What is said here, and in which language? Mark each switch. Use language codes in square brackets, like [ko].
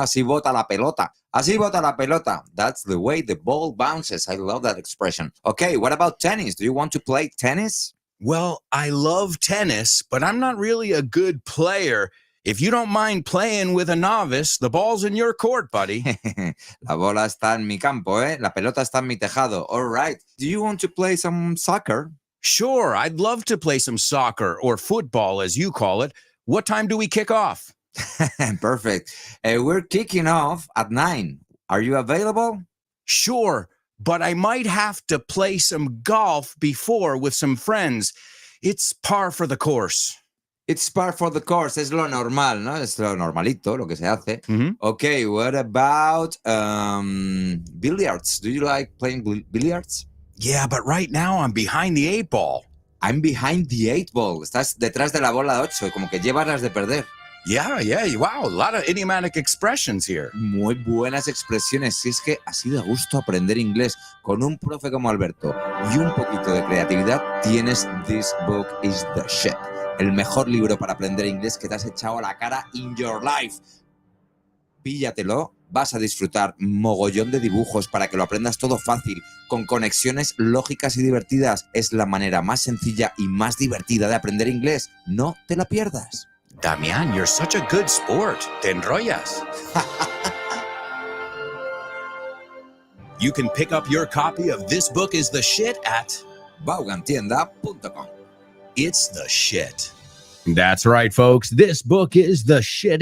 [es] Así bota la pelota. Así bota la pelota. [en] That's the way the ball bounces. I love that expression. Okay, what about tennis? Do you want to play tennis? Well, I love tennis, but I'm not really a good player. If you don't mind playing with a novice, the ball's in your court, buddy. [es] La bola está en mi campo, ¿eh? La pelota está en mi tejado. [en] All right. Do you want to play some soccer? Sure, I'd love to play some soccer, or football as you call it. What time do we kick off? Perfect. We're kicking off at 9. Are you available? Sure, but I might have to play some golf before with some friends. It's par for the course. It's par for the course. [es] Es lo normal, ¿no? Es lo normalito, lo que se hace. Mhm. [en] Okay, what about billiards? Do you like playing billiards? Yeah, but right now I'm behind the 8 ball. I'm behind the 8 ball. [es] Estás detrás de la bola 8, como que llevas las de perder. [en] Yeah, wow, a lot of idiomatic expressions here. [es] Muy buenas expresiones. Si es que así de gusto aprender inglés con un profe como Alberto y un poquito de creatividad, tienes This Book is the Shit. El mejor libro para aprender inglés que te has echado a la cara [en] in your life. [es] Píllatelo, vas a disfrutar mogollón de dibujos para que lo aprendas todo fácil, con conexiones lógicas y divertidas. Es la manera más sencilla y más divertida de aprender inglés. No te la pierdas. [en] Damian, you're such a good sport. [es] Te enrollas. [en] You can pick up your copy of This Book is the Shit at Vaughantienda.com. It's the Shit. That's right, folks. This book is the shit.